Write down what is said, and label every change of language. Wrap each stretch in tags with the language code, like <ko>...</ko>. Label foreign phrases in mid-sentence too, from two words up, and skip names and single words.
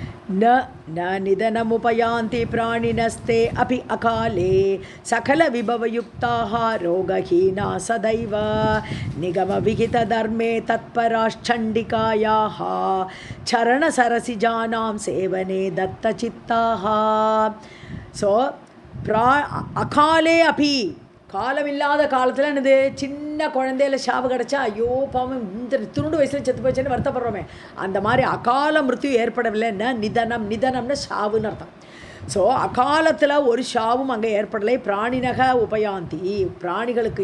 <sa>न न निधनमुपयान्ति प्राणिनस्ते अपि अकाले सकलविभवयुक्ताः रोगहीना सदैव निगमविहितधर्मे तत्पराश्चण्डिकायाः चरणसरसिजानां सेवने दत्तचित्ताः सो अकाले अपि</sa> <ta>காலமில்லாத காலத்தில் என்னது சின்ன குழந்தையில ஷாவு கிடச்சா ஐயோ பாவம் இந்த துருண்டு வயசில் செத்து போச்சுன்னு வருத்தப்படுறோமே அந்த மாதிரி</ta> <sa>अकाल मृत्यु</sa> <ta>ஏற்படவில்லைன்னா நிதனம்னு ஷாவுன்னு அர்த்தம் ஸோ அகாலத்தில் ஒரு ஷாவும் அங்கே ஏற்படலை</ta> <sa>प्राणिनः उपयान्ति</sa> <ta>பிராணிகளுக்கு</ta>